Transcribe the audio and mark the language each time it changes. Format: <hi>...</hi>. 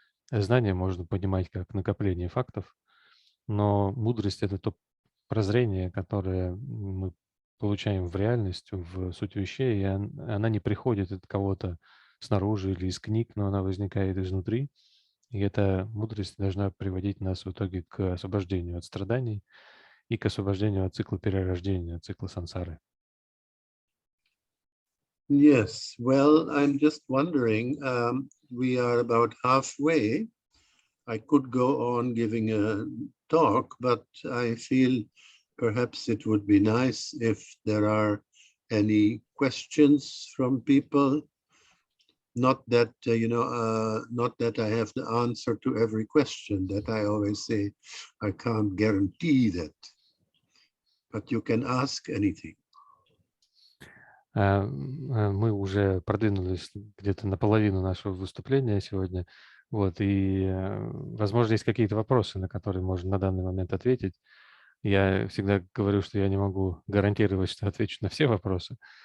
<ru>Знание можно понимать как накопление фактов, но мудрость – это то прозрение, которое мы получаем в реальность, в суть вещей, и она не приходит от кого-то снаружи или из книг, но она возникает изнутри. И эта мудрость должна приводить нас в итоге к освобождению от страданий и к освобождению от цикла перерождения, от цикла сансары.</ru> <en>Yes, well, I'm just wondering, we are about halfway. I could go on giving a talk, but I feel perhaps it would be nice if there are any questions from people. Not that, not that I have the answer to every question. That I always say, I can't guarantee that. But you can ask anything.</en> <ru>Мы уже продвинулись где-то наполовину нашего выступления сегодня. Вот, и, возможно, есть какие-то вопросы, на которые можно на данный момент ответить. Я всегда говорю, что я не могу гарантировать, что отвечу на все вопросы.</ru>